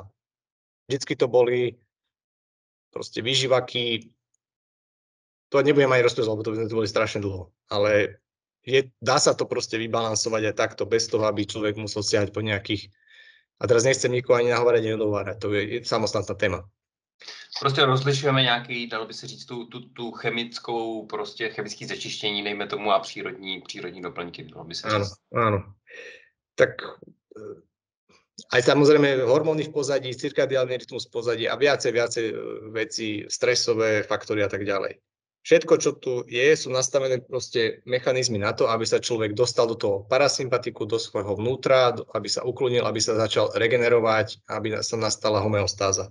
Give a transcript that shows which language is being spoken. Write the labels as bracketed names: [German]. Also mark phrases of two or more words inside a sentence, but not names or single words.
[Slovak] Vždycky to boli proste výživáky, to nebudem ani rozprávať, lebo to by to boli strašne dlho, ale dá sa to proste vybalansovať aj takto, bez toho, aby človek musel siahať po nejakých, a teraz nechcem nikoho ani nahovárať, ani nedovárať, to je samostatná téma. [Czech] Prostě rozlišujeme nějaký, dalo by se říct, tu chemickou, prostě chemické zečištění, dejme tomu, a přírodní doplňky, dalo by se říct. [Slovak] Áno. Tak aj samozrejme hormóny v pozadí, cirkadiálny rytmus v pozadí a viacej veci, stresové faktory a tak ďalej. Všetko, čo tu je, sú nastavené proste mechanizmy na to, aby sa človek dostal do toho parasympatiku, do svojho vnútra, aby sa uklonil, aby sa začal regenerovať, aby sa nastala homeostáza.